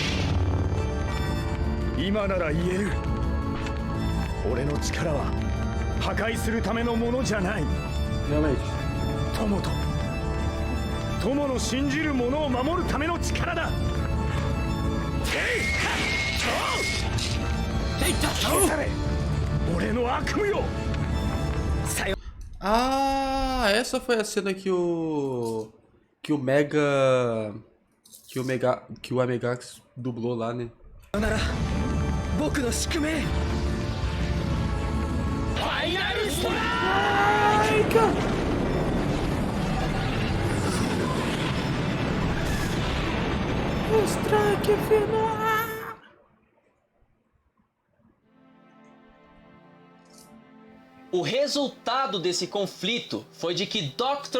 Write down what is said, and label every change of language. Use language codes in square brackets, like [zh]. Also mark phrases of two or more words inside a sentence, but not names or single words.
[ja] 今なら言える。俺の力は破壊するためのものじゃない。 [pt] Realmente. [ja] 友の信じるものを守るための力だ。俺の悪夢よ。 [pt] Ah, essa foi a cena que o Amegax dublou lá, né? [ja] なら僕の宿命。ファイナルストライク。 [pt] Strike final! O resultado desse conflito foi de que Dr.